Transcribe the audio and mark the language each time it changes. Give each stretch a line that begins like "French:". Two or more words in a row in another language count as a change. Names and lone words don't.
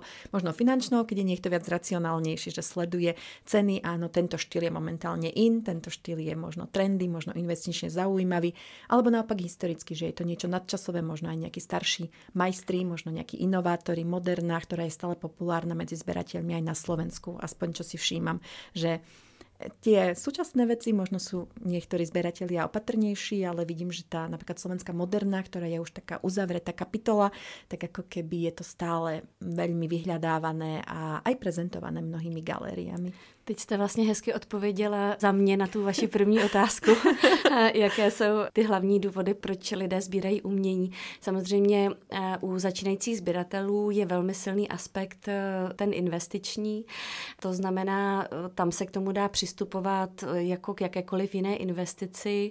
Slovak: Možno finančnou, keď je niekto viac racionálnejší, že sleduje ceny, áno, tento štýl je momentálne in, tento štýl je možno trendy, možno investične zaujímavý, alebo naopak historicky, že je to niečo nadčasové, možno aj nejakí starší majstri, možno nejakí inovátori, moderná, ktorá je stále populárna medzi zberateľmi aj na Slovensku, aspoň čo si všímam, že tie súčasné veci možno sú niektorí zberatelia opatrnejší, ale vidím, že tá napríklad slovenská moderná, ktorá je už taká uzavretá kapitola, tak ako keby je to stále veľmi vyhľadávané a aj prezentované mnohými galériami.
Czech: Teď jste vlastně hezky odpověděla za mě na tu vaši první otázku, jaké jsou ty hlavní důvody, proč lidé sbírají umění. Samozřejmě u začínajících sběratelů je velmi silný aspekt ten investiční, to znamená, tam se k tomu dá přistupovat jako k jakékoliv jiné investici.